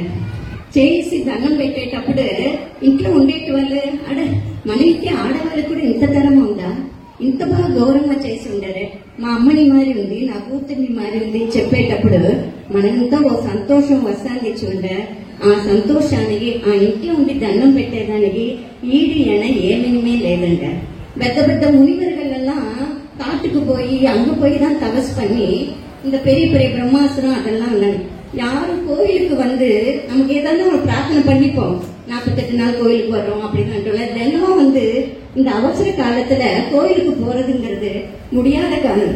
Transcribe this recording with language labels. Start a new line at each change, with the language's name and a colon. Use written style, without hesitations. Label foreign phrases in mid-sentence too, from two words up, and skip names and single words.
Telugu: చేసి దండం పెట్టేటప్పుడు ఇంట్లో ఉండేటి వాళ్ళు అడ మన ఇంటి ఆడవాళ్ళకు కూడా ఇంత తరం ఉందా, ఇంత బాగా గౌరవంగా చేసి ఉండరే, మా అమ్మని మారి ఉంది, నా కూతుర్ని మారి ఉంది చెప్పేటప్పుడు మనంతా ఓ సంతోషం వస్తాంది చూడ. ఆ సంతోషానికి ఆ ఇంట్లో ఉండి దండం పెట్టేదానికి ఈడి ఎన ఏమినిమే లేదంట. పెద్ద పెద్ద
Tamil: మునివர்கள் எல்லாம் காட்டுக்கு போய் அங்க போய் தான் தபஸ் பண்ணி இந்த பெரிய பெரிய பிரம்மாஸ்திரம் அதெல்லாம் உள்ளது. யாரும் கோயிலுக்கு வந்து நமக்கு ஏதாவது ஒரு பிரார்த்தனை பண்ணிப்போம், 48 நாள் கோயிலுக்கு வர்றோம் அப்படின்னு தினமும் வந்து இந்த அவசர காலத்துல கோயிலுக்கு போறதுங்கிறது முடியாத காலம்.